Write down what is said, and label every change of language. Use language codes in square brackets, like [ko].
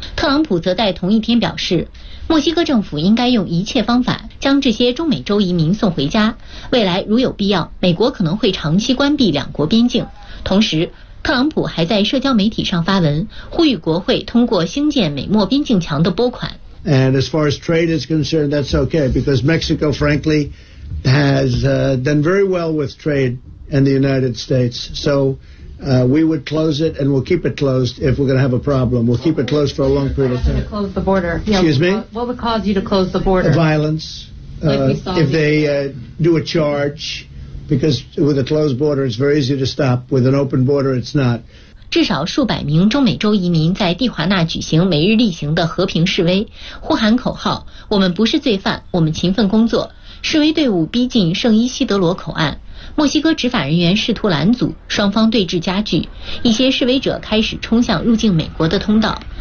[zh] 特朗普则在同一天表示，墨西哥政府应该用一切方法将这些中美洲移民送回家，未来如有必要，美国可能会长期关闭两国边境。同时，特朗普还在社交媒体上发文，呼吁国会通过兴建美墨边境墙的拨款。 [en] And as far as trade is concerned, that's okay, because Mexico frankly has done very well with trade in the United States, so we would close it and we'll keep it closed if we're going to have a problem. We'll keep it closed for a long period of time. To close the border. Excuse me? What would cause you to close the border? Violence. If they do a charge, because with a closed border, it's very easy to stop. With an open border, it's not. [zh] 至少数百名中美洲移民在蒂华纳举行每日例行的和平示威，呼喊口号：我们不是罪犯，我们勤奋工作。示威队伍逼近圣伊西德罗口岸，墨西哥执法人员试图拦阻，双方对峙加剧，一些示威者开始冲向入境美国的通道。